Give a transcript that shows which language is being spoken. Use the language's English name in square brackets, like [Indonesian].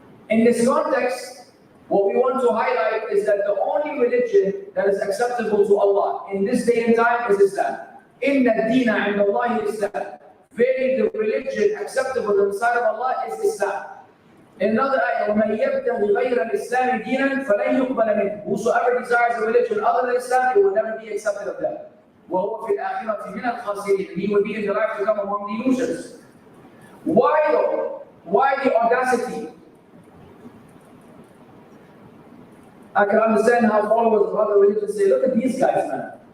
[English] In this context, what we want to highlight is that the only religion that is acceptable to Allah in this day and time is Islam. [Arabic] Inna ad-deena 'inda Allahi Islam. [English] Verily, the religion acceptable in the sight of Allah is Islam. In another ayah, [Arabic] وَمَنْ يَبْتَغِ غَيْرَ الْإِسْلَامِ دِينًا فَلَنْ يُقْبَلَ مِنْهُ. [English] Whosoever desires a religion other than Islam, it will never be accepted of them. [Arabic] وَهُوَ فِي الْآخِرَةِ مِنَ الْخَاسِرِينَ. [English] He will be in the life to come among the losers. Why though? Why the audacity? I can understand how followers of other religions say, look at these guys, man.